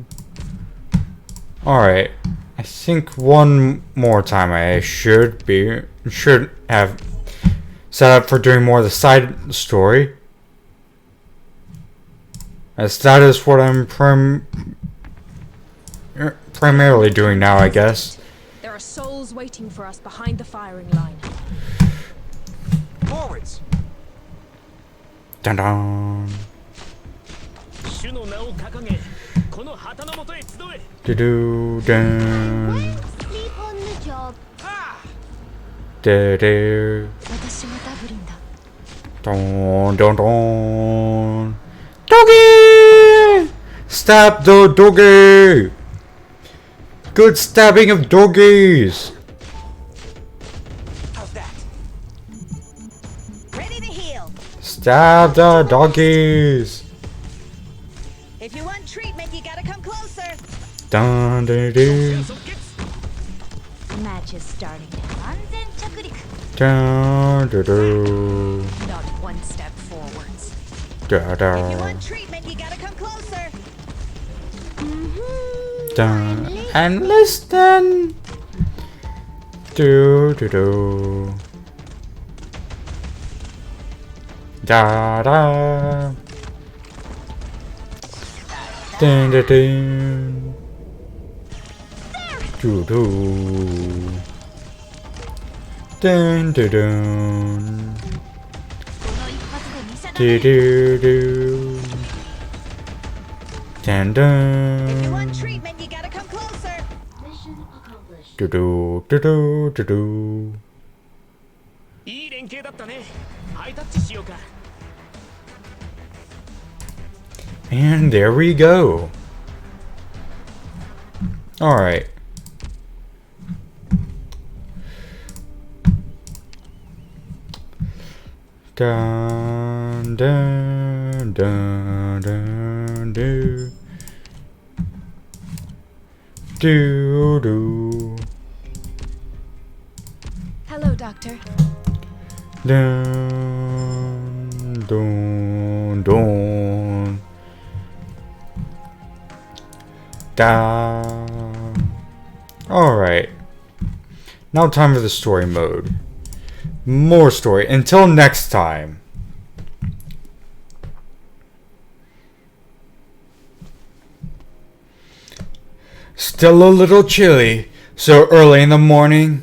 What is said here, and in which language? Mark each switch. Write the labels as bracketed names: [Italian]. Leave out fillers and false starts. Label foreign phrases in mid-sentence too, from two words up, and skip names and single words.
[English] Alright, I think one more time I should have set up for doing more of the side story. As that is what I'm primarily doing now, I guess. There are souls waiting for us behind the firing line. Forwards! Dun dun. Do do dun. Sleep on the job. Do do. [Japanese] 私はダブリンだ。 Dun dun dun. [English] Doggy! Stab the doggy! Good stabbing of doggies! Stab the doggies. If you want treatment, you gotta come closer. Dun, dun, dun. Match is starting now. Dun, dun, dun. Not one step forwards. Dun, If you dun. want treatment, you gotta come closer. Dun. And listen. Do do do. Da da. Dun dun dun. Do do. Dun dun dun. Do do do. Dun If you want dun. treatment, you gotta come closer. Do do do do do do. [Japanese] いい連携だったね。ハイタッチしようか。 [English] And there we go. Alright. Dun dun dun dun do. Do do. Hello, Doctor. Dun dun dun. Down. Alright. Now time for the story mode. More story. Until next time. Still a little chilly, so early in the morning.